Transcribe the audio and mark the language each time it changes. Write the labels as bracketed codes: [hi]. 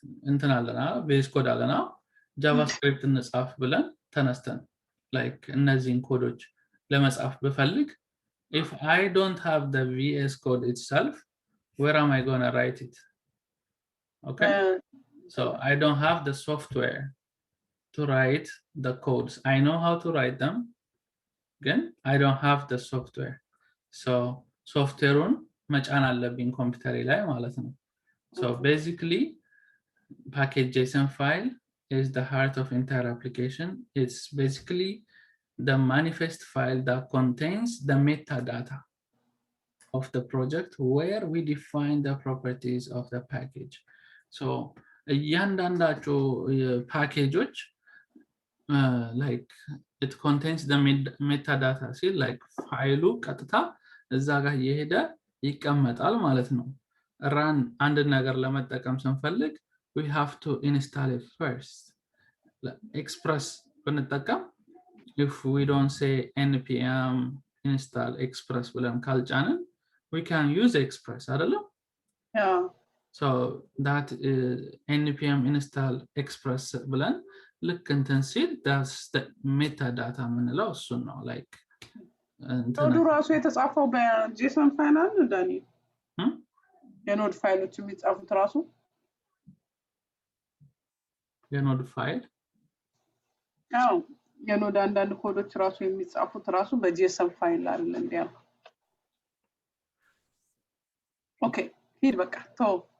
[am] እንትን አለና ቤዝ ኮድ አለና ጃቫስክሪፕት እንጻፍ ብለን ተነስተን [en] like እነዚህን ኮዶች ለመጻፍ ብፈልግ if I don't have the VS code itself where am I going to write it okay so I don't have the software to write the codes. I know how to write them. Again, I don't have the software. [am] So software መጫን አለብኝ ኮምፒውተሬ ላይ ማለት ነው. [en] So basically package JSON file is the heart of entire application. It's basically the manifest file that contains the metadata of the project where we define the properties of the package. So [am] እያንዳንዳቸው ፓኬጆች [en] like it contains the metadata ሲል like [am] ፋይሉ ቀጥታ እዛ ጋር እየሄደ ይቀመጣል ማለት ነው [en] run [am] አንድ ነገር ለመጠቀም ስንፈልግ [en] we have to install it first express ብንጠቀም if we don't say npm install express [am] ብለን ካልጫንን [en] we can use express አይደለም Yeah. so that is npm install express [am] ብለን ልክ እንትን ሲል [en] that's the metadata [am] ምንለው እሱ ነው [en] like [am] ኖዱ ራሱ የተጻፈው በጄሰን ፋይል አለ ዳኒ የኖድ ፋይሎች የሚጻፉት ራሱ የኖድ ፋይል አዎ የኖድ አንዳንድ ኮዶች ራሱ የሚጻፉት ራሱ በጄሰን ፋይል አይደል እንዴ ኦኬ ሂድ በቃ ተው